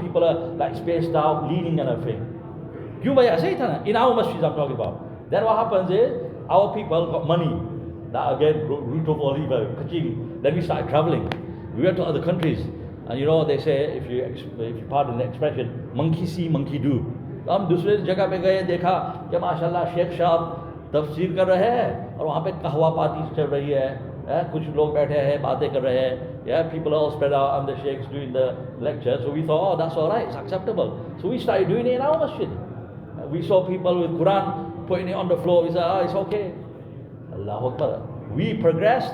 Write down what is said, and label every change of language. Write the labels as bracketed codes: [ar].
[en] People are like spaced out, leaning and everything. In our masjid, I'm talking about. Then what happens is, our people got money. Now again, root of olive, kaching. Then we started traveling. We went to other countries. And you know, they say, if you pardon the expression, monkey see, monkey do. [hi] हम दूसरे जगह पे गए देखा कि माशाल्लाह शेख साहब तफसीर कर रहे हैं और वहाँ पे कहवा पार्टी चल रही है कुछ लोग बैठे हैं बातें कर रहे हैं, [en] yeah, people are all spread out and the sheikhs doing the lecture. So we thought, oh, that's all right, it's acceptable. So we started doing it in our masjid. We saw people with Quran putting it on the floor. We said, oh, it's okay. Allahu Akbar. We progressed.